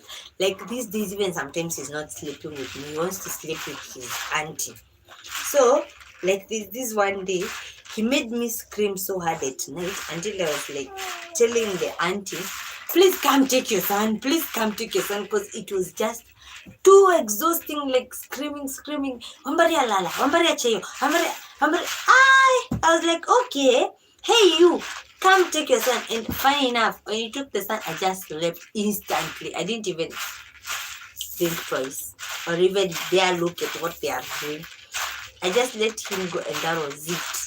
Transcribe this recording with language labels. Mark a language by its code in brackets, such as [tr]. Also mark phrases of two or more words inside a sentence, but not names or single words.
[en] Like, these days, even sometimes he's not sleeping with me, he wants to sleep with his auntie. So, like, this one day, he made me scream so hard at night until I was like telling the auntie, please come take your son, because it was just too exhausting, like screaming. [sw] Wambari alala, wambari achayo, wambari. [en] I was like, okay, hey you, come take your son. And funny enough, when he took the son, I just slept instantly. I didn't even think twice or even dare look at what they are doing. I just let him go and that was it.